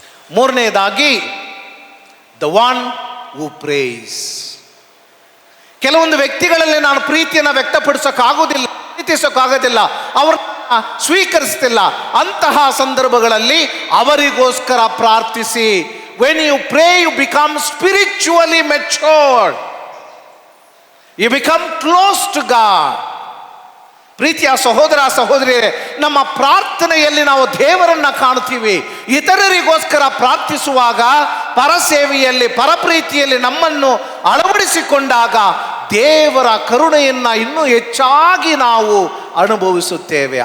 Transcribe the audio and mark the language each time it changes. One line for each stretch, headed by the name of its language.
Kannada: ಮೂರನೇದಾಗಿ,
English: the one who prays.
Kannada: ಕೆಲವೊಂದು ವ್ಯಕ್ತಿಗಳಲ್ಲಿ ನಾನು ಪ್ರೀತಿಯನ್ನು ವ್ಯಕ್ತಪಡಿಸೋಕ್ಕಾಗೋದಿಲ್ಲ, ಪ್ರೀತಿಸೋಕ್ಕಾಗೋದಿಲ್ಲ, ಅವ್ರನ್ನ ಸ್ವೀಕರಿಸ್ತಿಲ್ಲ. ಅಂತಹ ಸಂದರ್ಭಗಳಲ್ಲಿ ಅವರಿಗೋಸ್ಕರ ಪ್ರಾರ್ಥಿಸಿ.
English: When you pray, you become spiritually matured. You become close to God.
Kannada: ಪ್ರೀತಿಯ ಸಹೋದರ ಸಹೋದರಿಯರೇ, ನಮ್ಮ ಪ್ರಾರ್ಥನೆಯಲ್ಲಿ ನಾವು ದೇವರನ್ನ ಕಾಣ್ತೀವಿ. ಇತರರಿಗೋಸ್ಕರ ಪ್ರಾರ್ಥಿಸುವಾಗ, ಪರಸೇವೆಯಲ್ಲಿ, ಪರಪ್ರೀತಿಯಲ್ಲಿ ನಮ್ಮನ್ನು ಅಳವಡಿಸಿಕೊಂಡಾಗ ದೇವರ ಕರುಣೆಯನ್ನ ಇನ್ನೂ ಹೆಚ್ಚಾಗಿ ನಾವು ಅನುಭವಿಸುತ್ತೇವೆ.